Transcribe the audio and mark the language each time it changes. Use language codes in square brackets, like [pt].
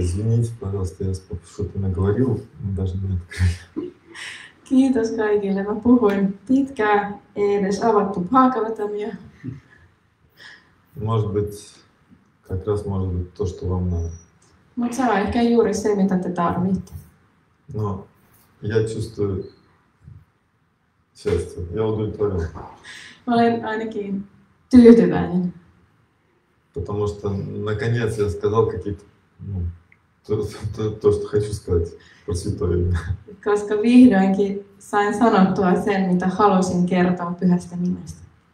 [ru] Извините, пожалуйста, я что-то наговорил, даже не открыл. [fi] Kiitos kaikille. Mä puhuin pitkään, ei edes avattu Bhagavatamia. [ru] Может быть, как раз может быть то, что вам надо. [fi] Mutta se on ehkä juuri se, mitä te tarvitte. [ru] Но я чувствую счастье, я удовлетворен. [fi] Mä olen ainakin tyytyväinen. [ru] Потому что наконец я сказал какие-то То, что хочу сказать про святое имя. [fi] Koska vihdoinkin sain sanottua sen, mitä halusin kertoa pyhästä nimestä.